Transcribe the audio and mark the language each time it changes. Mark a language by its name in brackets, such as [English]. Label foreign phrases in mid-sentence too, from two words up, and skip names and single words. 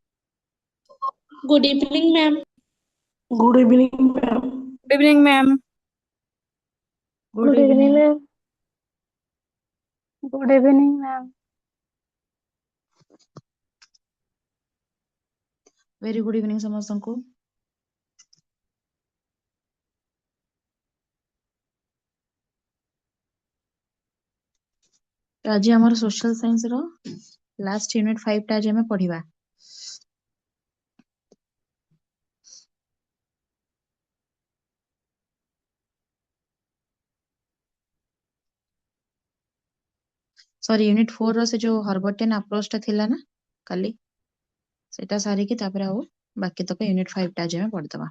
[English] Good evening, ma'am. Good evening, ma'am. Good evening, ma'am. Good evening. ma'am. Good evening, ma'am. Very good evening ସମସ୍ତଙ୍କୁ। [Odia] ଆଜି ଆମର [English] social science [Odia] ର [English] last unit [Odia] 5 ଟା ଆଜି ଆମେ ପଢିବା। Sorry, unit 4 ର ସେ ଯୋଉ [English] Herbartian approach [Odia] ଟା ଥିଲା ନା କାଲି, ସେଟା ସାରିକି ତାପରେ ଆଉ ବାକି ତକ unit 5 ଟା ଆଜି ଆମେ ପଢିଦବା।